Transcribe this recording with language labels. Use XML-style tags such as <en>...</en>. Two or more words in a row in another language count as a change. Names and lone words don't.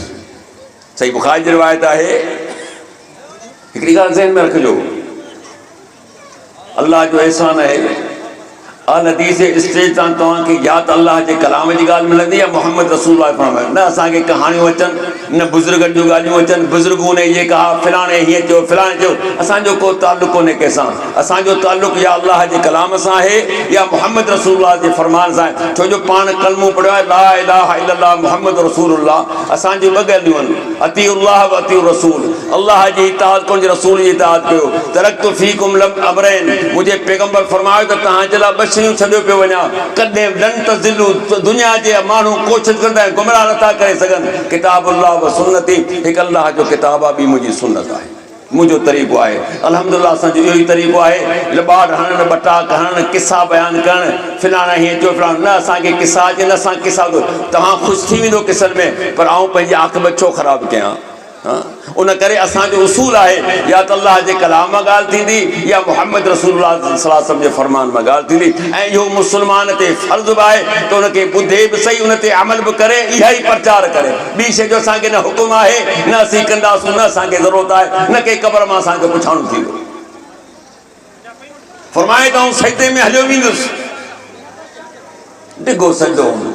<sd>सही बुखारी जी रिवायत आहे। हिकिड़ी ॻाल्हि ज़हन में रखिजो, अल्लाह जो एहसान आहे, अल हदीस स्टेज तां तव्हांखे या त अल्लाह जे कलाम जी ॻाल्हि मिलंदी या मोहम्मद रसूलुल्लाह फरमायो, न असांखे कहाणियूं अचनि, न बुज़ुर्गनि जूं ॻाल्हियूं अचनि, बुज़ुर्गूं ने इहे कहा फिलाणे हीअं चयो फिलाणे चयो, असांजो को ताल्लुक़ कोन्हे कंहिंसां, असांजो ताल्लुक़ या अल्लाह जे कलाम सां आहे या मोहम्मद रसूलुल्लाह जे फरमान सां आहे। छो जो पाण कलमो पढ़ियो आहे</sd> <ar>لا إله إلا الله محمد رسول الله.</ar> <sd>असांजी ॿ ॻाल्हियूं आहिनि,</sd> <ar>أطيعوا الله وأطيعوا الرسول,</ar> <sd>अल्लाह जी इताअत कयो, रसूल जी इताअत कयो।</sd> <ar>تركت فيكم لم أمرين,</ar> <sd>मुंहिंजे पैगंबर फरमायो त तव्हांजे लाइ ॿ शयूं छॾियो पियो वञा, कॾहिं</sd> <ar>لن تضلوا,</ar> <sd>दुनिया जे माण्हू कोशिशि कंदा आहिनि गुमराह नथा करे सघनि,</sd> <ar>كتاب الله وسنتي,</ar> <sd>हिकु अल्लाह जो किताब आहे, ॿी मुंहिंजी सुन्नत आहे, मुंहिंजो तरीक़ो आहे। अल्हम्दुलिल्लाह असांजो इहो ई तरीक़ो आहे, लॿाड़ हणणु, ॿटाक हणणु, किसा बयानु करणु, फिलाणा हीअं चयो फिलाणो, न असांखे किसा अचे, न असां किसा दो, तव्हां ख़ुशि थी वेंदो किसनि में, पर आउं पंहिंजी आख़िबत छो ख़राबु कयां? उन करे असांजो उसूल आहे या त अल्लाह जे कलाम मां ॻाल्हि थींदी या मुहम्मद रसूलुल्लाह</sd> <ar>صلى الله عليه وسلم</ar> <sd>जे फरमान मां ॻाल्हि थींदी, ऐं इहो मुस्लमान ते फ़र्ज़ु बि आहे त उनखे ॿुधे बि सही, उन ते अमल बि करे, इहा ई प्रचार करे। ॿी शइ जो असांखे न हुकुम आहे, न असीं कंदासीं, न असांखे ज़रूरत आहे, न कंहिं क़बर मां असांखे पुछाणो थींदो। फरमाए त आउं सजदे में हलियो वेंदुसि, डिघो सजदो हूंदो।</sd>